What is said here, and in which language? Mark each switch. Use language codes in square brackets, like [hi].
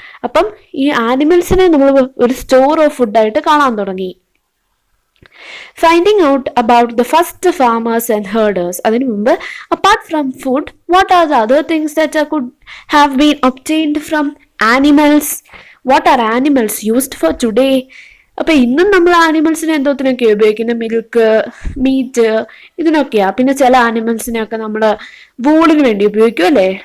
[ml] അപ്പം ഈ ആനിമൽസിനെ നമ്മൾ ഒരു സ്റ്റോർ ഓഫ് ഫുഡായിട്ട് കാണാൻ തുടങ്ങി. [en] Finding out about the first farmers and herders. [ml] അതിനു മുമ്പ് [en] apart from food, what are the other things that could have been obtained from animals? What are animals used for today? [ml] അപ്പൊ ഇന്നും നമ്മൾ ആനിമൽസിനെ എന്തോത്തിനൊക്കെ ഉപയോഗിക്കുന്നത്, milk, meet, ഇതിനൊക്കെയാ. പിന്നെ ചില ആനിമൽസിനെയൊക്കെ നമ്മൾ വൂളിന് വേണ്ടി ഉപയോഗിക്കും അല്ലേ.